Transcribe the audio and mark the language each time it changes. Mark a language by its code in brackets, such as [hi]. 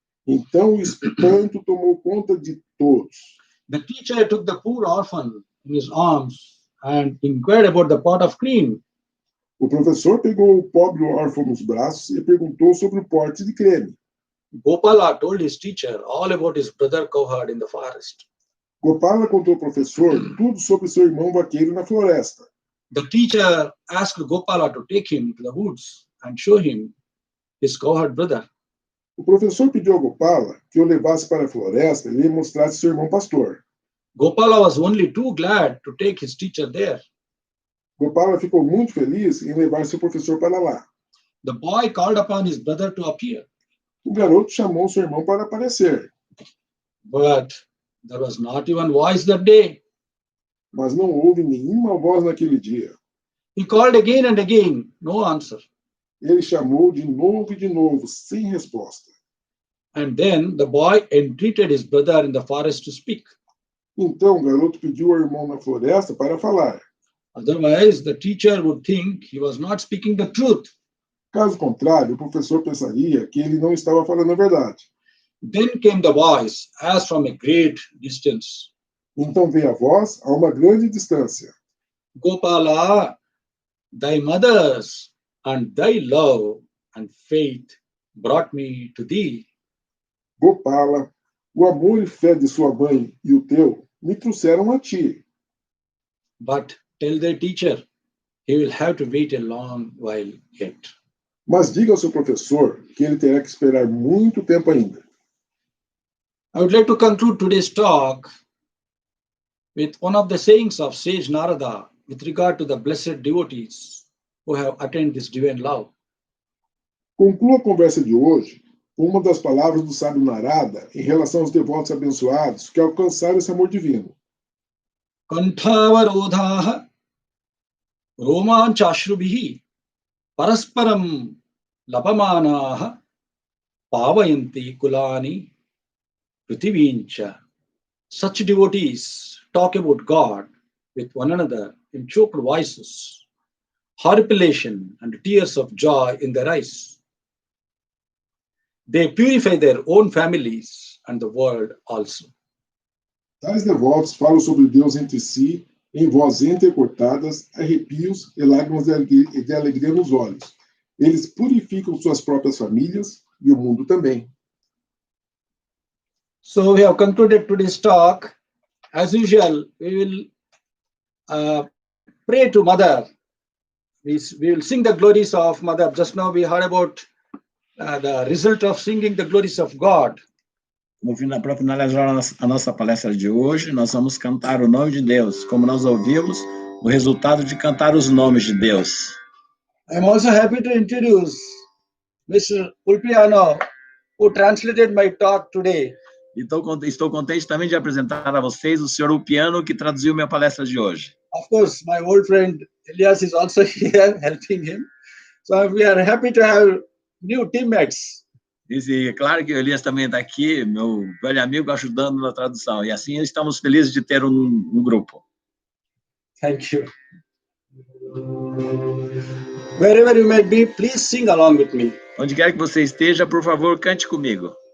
[pt] Então o espanto tomou conta de todos. [en] The teacher took the poor orphan in his arms and inquired about the pot of cream. [pt] O professor pegou o pobre órfão nos braços e perguntou sobre o pote de creme. [en] Gopala told his teacher all about his brother cowherd in the forest. [pt] Gopala contou ao professor tudo sobre seu irmão vaqueiro na floresta. [en] The teacher asked Gopala to take him to the woods and show him his cowherd brother. [pt] O professor pediu a Gopala que o levasse para a floresta e lhe mostrasse seu irmão pastor. [en] Gopala was only too glad to take his teacher there. [pt] Gopala ficou muito feliz em levar seu professor para lá. [en] The boy called upon his brother to appear, [pt] O garoto chamou seu irmão para aparecer, [en] but there was not even voice that day. [pt] mas não houve nenhuma voz naquele dia. [en] He called again and again, no answer. [pt] Ele chamou de novo e de novo, sem resposta. [en] And then the boy entreated his brother in the forest to speak. [pt] Então o garoto pediu ao irmão na floresta para falar. [en] Otherwise, the teacher would think he was not speaking the truth. [pt] Caso contrário, o professor pensaria que ele não estava falando a verdade. [en] Then came the voice, as from a great distance. [pt] Então veio a voz a uma grande distância. [en] Gopala, thy mothers and thy love and faith brought me to thee. [pt] Gopala, o amor e fé de sua mãe e o teu me trouxeram a ti. [en] But tell the teacher, he will have to wait a long while yet. [pt] Mas diga ao seu professor que ele terá que esperar muito tempo ainda. [en] I would like to conclude today's talk with one of the sayings of sage Narada with regard to the blessed devotees who have attained this divine love. [pt] Conclua a conversa de hoje com uma das palavras do sábio Narada em relação aos devotos abençoados que alcançaram esse amor divino. [sa] Kantavarodhaha romanchashrubihi parasparam lapamanaha pavayanti kulani prithivincha. [en] Such devotees talk about God with one another in choked voices, horripilation and tears of joy in their eyes. They purify their own families and the world also. [pt] Tais devotos falam sobre Deus entre si, em voz entrecortadas, arrepios e lágrimas de alegria nos olhos. Eles purificam suas próprias famílias e o mundo também. [en] So we have concluded today's talk. As usual, we will pray to Mother. We will sing the glories of Mother. Just now we heard about the result of singing the glories of God. [pt] Para finalizar a nossa palestra de hoje, nós vamos cantar o nome de Deus, como nós ouvimos o resultado de cantar os nomes de Deus. [en] I'm also happy to introduce Mr. Ulpiano, who translated my talk today. [pt] Então, estou contente também de apresentar a vocês o Sr. Ulpiano, que traduziu minha palestra de hoje. [en] Of course, my old friend Elias is also here helping him. So we are happy to have new teammates. [pt] E claro que o Elias também está aqui, meu velho amigo, ajudando na tradução. E assim estamos felizes de ter um grupo. [en] Thank you. Wherever you may be, please sing along with me. Onde quer que você esteja, por favor, cante comigo.